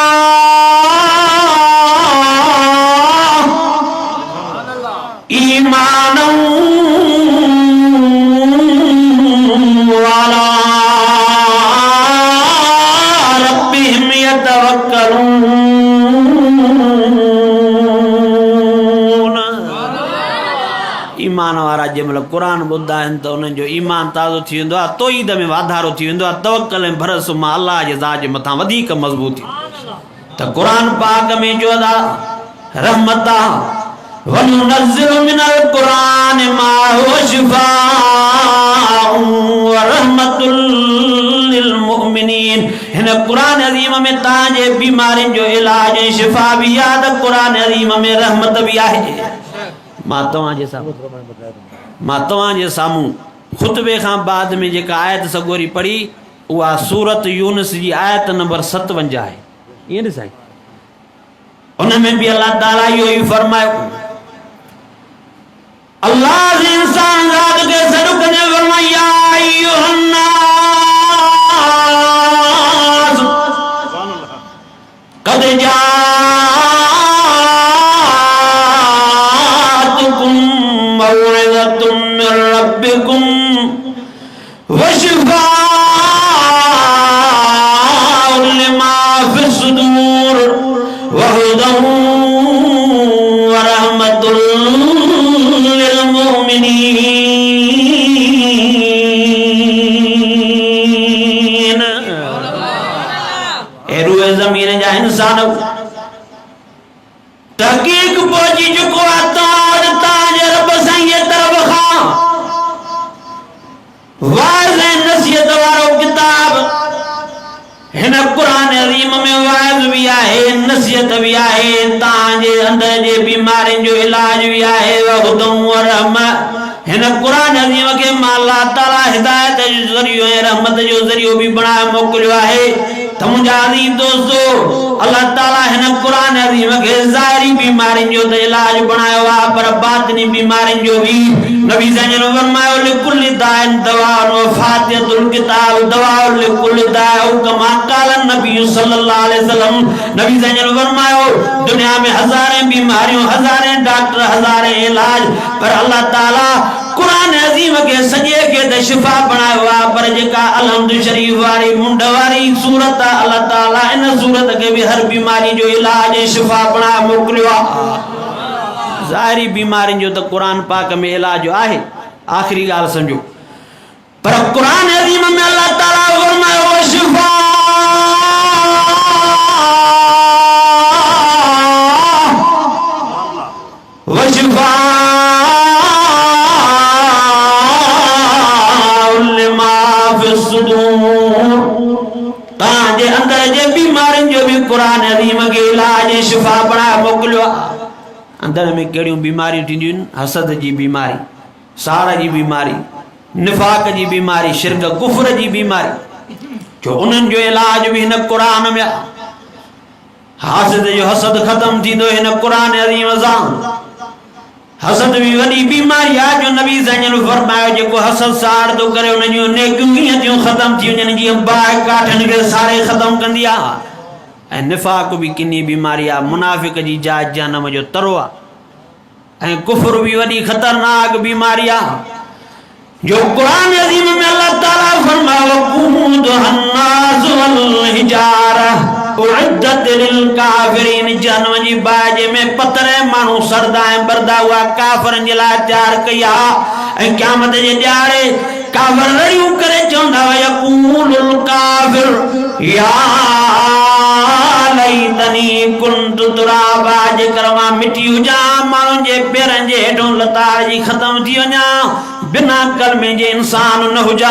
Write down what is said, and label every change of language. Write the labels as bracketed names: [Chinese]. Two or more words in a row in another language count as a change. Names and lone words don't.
[Sindhi] ईमाना वाला ईमान वारा जंहिंमहिल क़ुरान ॿुधंदा आहिनि त उन्हनि जो ईमान ताज़ो थी वेंदो आहे तौहीद में वाधारो थी वेंदो आहे तवक्कल ऐं भरोस मां अलाह जे ज़ात जे मथां वधीक मज़बूत थी त क़ुरान पाक में जो अदा रहमत आहे [Arabic] وننزل من القرآن ما هو شفاء ورحمة للمؤمنين [Sindhi] हिन क़ुरान अज़ीम में तव्हांजे बीमारियुनि जो इलाज ऐं शिफ़ा बि आहे त क़ुरान अज़ीम में रहमत बि आहे मां तव्हांजे साम्हूं ख़ुतबे खां बाद में जेका आयत सगोरी पढ़ी उहा सूरत यूनुस जी आयत नंबर 57 आहे ईअं न साईं उन में बि अल्लाह ताला इहो ई फरमायो अल्लाह जे इंसान ज़ात खे सॾु करे फरमायो [Arabic] يا أيها الناس قد جاءتكم موعظة من ربكم وشفاء لما في الصدور وهدى ورحمة للمؤمنين [Sindhi] ए रूए ज़मीन जा इंसान तहक़ीक़ पहुची चुको आहे तव्हांजे रब साईं जे तरफ़ खां वाइज़ ऐं नसीहत वारो किताब हिन क़ुरान अज़ीम में वाइज़ भी आहे नसीहत भी आहे तव्हांजे अंदर जे बीमारियुनि जो इलाज भी आहे [Arabic] وهدى ورحمة [Sindhi] हिन कुरान अज़ीम के अल्लाह ताला हिदायत जो ज़रियो है, रहमत जो ज़रियो भी बनाए मोकिलियो आहे। त मुंहिंजा अज़ीज़ दोस्तो, अल्लाह ताला हिन कुरान अज़ीम के ज़ाहिरी बीमारियुनि जो त इलाज बनायो आहे, पर बातिनी बीमारियुनि जो भी नबी जन फरमायो [Arabic] لكل داء دواء وفاتحة الكتاب دواء لكل داء كما قال نبي صلى الله عليه وسلم. [Sindhi] नबी जन फरमायो दुनिया में हज़ारें बीमारियों, हज़ारें डॉक्टर, हज़ारें इलाज, पर अल्लाह ताला कुरान अज़ीम के सजे के त शिफा बनायो आहे। पर जेका अलहम्द शरीफ वारी मुंड वारी सूरत आहे, अल्लाह ताला इन सूरत के भी हर बीमारी जो इलाज शिफा बना मोकिलियो आहे। ज़ाहिरी बीमारियुनि जो त कुरान पाक में इलाज आहे। आखिरी ॻाल्हि समझो, पर कुरान अज़ीम में अल्लाह ताला फरमायो शिफा व शिफा ताजे अंदर जे बीमारियुनि जो भी कुरान अज़ीम के इलाज शिफा बना मोकिलियो। अंदर में कहिड़ियूं बीमारियूं थींदियूं आहिनि? हसद जी बीमारी, साड़ जी बीमारी, निफाक जी बीमारी, शिरक कुफ्र जी बीमारी, जो उन्हनि जो इलाज भी हिन कुरान में। हासिद जो हसद ख़त्म थींदो हिन कुरान अज़ीम सां। हसद भी वॾी बीमारी आहे जो नबी जन फरमायो जेको हसद साड़ थो करे उन जूं नेकियूं हीअं थियूं ख़त्म थी वञनि जीअं बाहि काठनि खे साड़े ख़त्म कंदी आहे। ऐं निफ़ाक़ भी किनी बीमारी आहे, मुनाफ़िक जी जाइ जहन्नम जो तरो आहे। ऐं कुफ्र भी वॾी ख़तरनाक बीमारी आहे जो कुरान अज़ीम में अल्लाह ताला फरमायो [Arabic] وقودها الناس والحجارة أعدت للكافرين. [Sindhi] जहन्नम जी बाहि में पत्थर माण्हू सरदा ऐं बरदा हुआ काफ़रनि जे लाइ तयार कई आहे। ऐं क़यामत जे ॾियारे काफ़िर रड़ियूं करे चवंदा हुआ [Arabic] يقول الكافر يا ليتني كنت ترابا, [Sindhi] जेकर मां मिटी हुजां, माण्हुनि जे पेरनि जे हेठों लताड़ जी ख़त्म थी वञा, बिना कलमे जे इंसान न हुजां।